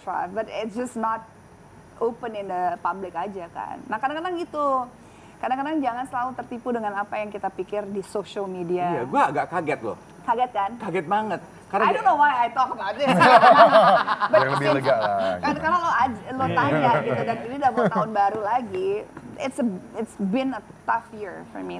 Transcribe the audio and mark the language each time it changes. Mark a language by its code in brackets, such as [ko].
[en] strive, but it's just not open in the public [id] aja kan. Nah kadang-kadang gitu, kadang-kadang jangan selalu tertipu dengan apa yang kita pikir di social Iya, media. gue agak kaget loh. Kaget kan? Kaget banget. [en] I don't know why I talk about this. [id] Biar lebih lega lah. Kan Gitu. karena lo tanya gitu, dan ini udah mau tahun baru lagi, [en] it's been a tough year for me.